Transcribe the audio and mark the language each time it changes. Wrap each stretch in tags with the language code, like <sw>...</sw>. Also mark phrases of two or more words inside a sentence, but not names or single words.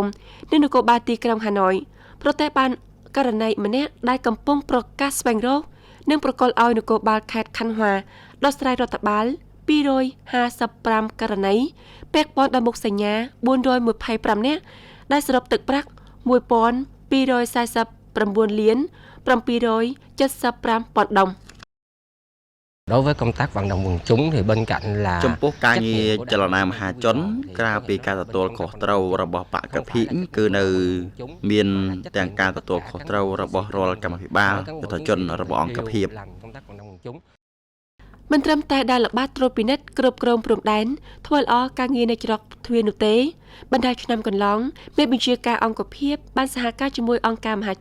<km>និងនគរបាលទីក្រុងហាណូយប្រទេសបានករណីម្នាក់ដែលកំពុងប្រកាសស្វែងរកនិងប្រកល់ឲ្យនគរបាលខេត្តខណ្ឌវ៉ាដោះស្រាយរដ្ឋបាល255ករណីពាក់ព័ន្ធដល់មុខសញ្ញា425នាក់ដែលសរុបទឹកប្រាក់1249លាន775 ប៉ុណ្ណឹង</km> <vi>Đối với công tác vận động quần chúng thì bên cạnh là</vi> <km>ចំពោះការងារចលនាមហាជនក្រៅពីការទទួលខុសត្រូវរបស់បកភិគឺនៅមានទាំងការទទួលខុសត្រូវរបស់រាល់គណៈភិបាលយុទ្ធជនរបស់អង្គភាព មិនត្រឹមតែដែលល្បាតត្រួតពិនិត្យគ្រប់គ្រងព្រំដែនធ្វើល្អការងារនៅច្រកទ្វារនោះទេបណ្ដាឆ្នាំកន្លងមេបញ្ជាការអង្គភាពបានសហការជាមួយអង្គការមហា</km>